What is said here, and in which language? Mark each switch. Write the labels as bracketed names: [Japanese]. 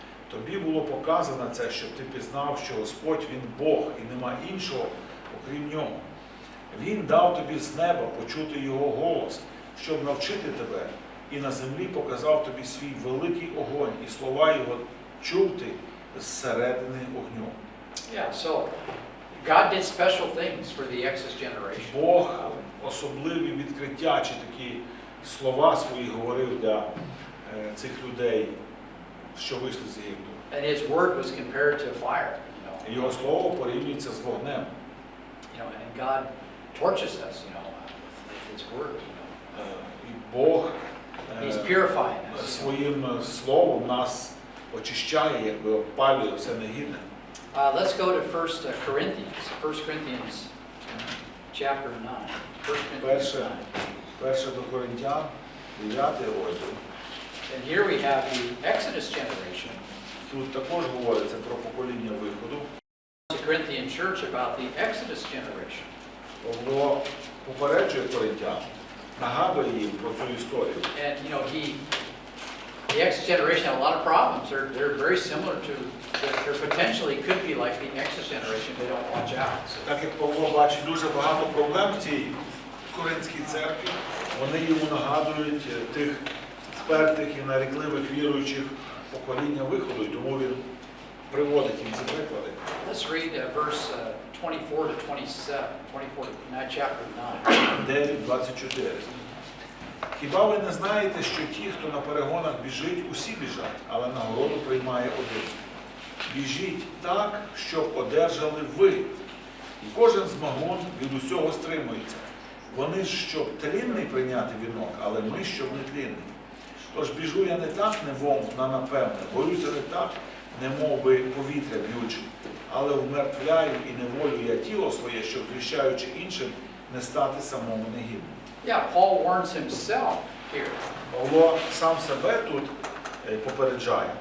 [Ukrainian] Тобі було показано це, щоб ти пізнав, що Господь Він Бог, і нема іншого, окрім Нього. Він дав тобі з неба почути Його голос, щоб навчити тебе, і на землі показав тобі свій великий огонь, і слова Його чув ти зсередини огню. [English] Yeah, so God did special things for the Exodus generation. [Ukrainian] Бог особливі відкриття чи такі слова свої говорив для цих людей, що вийшли з Єгипту. [English] And His word was compared to fire. [Ukrainian] Його слово порівнюється з вогнем. [English] And God torches us, with His word. [Ukrainian] І Бог [English] He's purifying us. [Ukrainian] Своїм словом нас очищає, якби опалює все негідне. [English] Let's go to 1 Corinthians. 1 Corinthians chapter 9. 1 Corinthians 9. [Ukrainian] Перше до Коринтян, 9 розділ. [English] And here we have the Exodus generation. [Ukrainian] Тут також говориться про покоління виходу. [English] The Corinthian church about the Exodus generation. [Ukrainian] Павло попереджує коринтян, нагадує їм про цю історію. [English] And the Exodus generation had a lot of problems. They're very similar to, there potentially could be like the Exodus generation if they don't watch out. So, [Ukrainian] Так як Павло бачить дуже багато проблем в цій Коринській церкві, вони йому нагадують тих впертих і нарікливих віруючих покоління виходу, і тому він приводить їм ці приклади. [English] let's read verse 24 to 27, 24, chapter 9. 9:24. [Ukrainian] Хіба ви не знаєте, що ті, хто на перегонах біжить, усі біжать, але нагороду приймає один? Біжіть так, щоб одержали ви. І кожен змагун від усього стримується. Вони ж, щоб тлінний прийняти вінок, але ми, щоб не тлінний. Тож біжу я не так, невом, на напевне, борюся не так, немов би повітря б'ючи, але вмертвляю і неволю я тіло своє, щоб, звіщаючи іншим, не стати самому негідним. [English] Yeah, Paul warns himself here [Ukrainian] Павло сам себе тут попереджає,